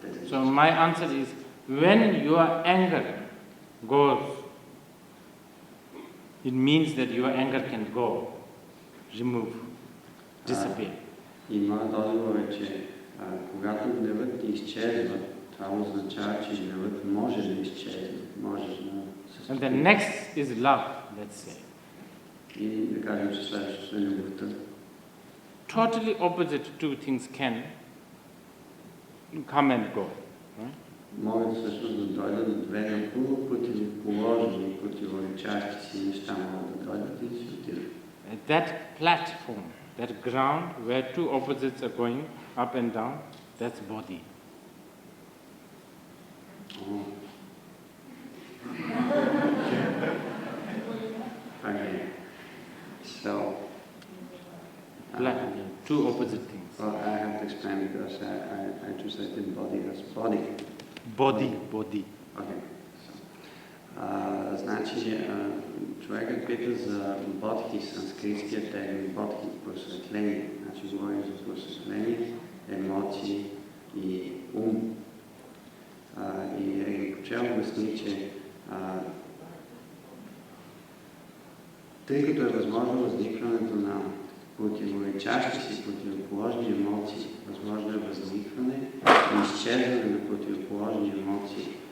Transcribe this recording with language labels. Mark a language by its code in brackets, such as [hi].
[en] So my answer is, when your anger goes, it means that your anger can go, remove, disappear. [bg] И моят отговор е, че когато гневът ти изчезва, това означава, че гневът може да изчезне, може да [en] And the next is love, let's say. [bg] И да кажем, че следващото е любовта. [en] Totally opposite two things can come and go. Right? [bg] Могат всъщност да дойдат две напълно противоположни, противоречащи си неща, могат да дойдат и си отидат. [en] That platform, that ground where two opposites are going up and down, that's body. Okay. So, two opposite things. Well, I have to explain because I translated body as body. Body. Okay. So, [bg] значи, Човекът пита за бодхи, санскритския термин бодхи, просветление. Значи говорим за просветление, емоции и ум. И Ринпоче обясни, че тъй като е възможно възникването на противоречащи си противоположни емоции, възможно е възникване и изчезване на противоположни емоции.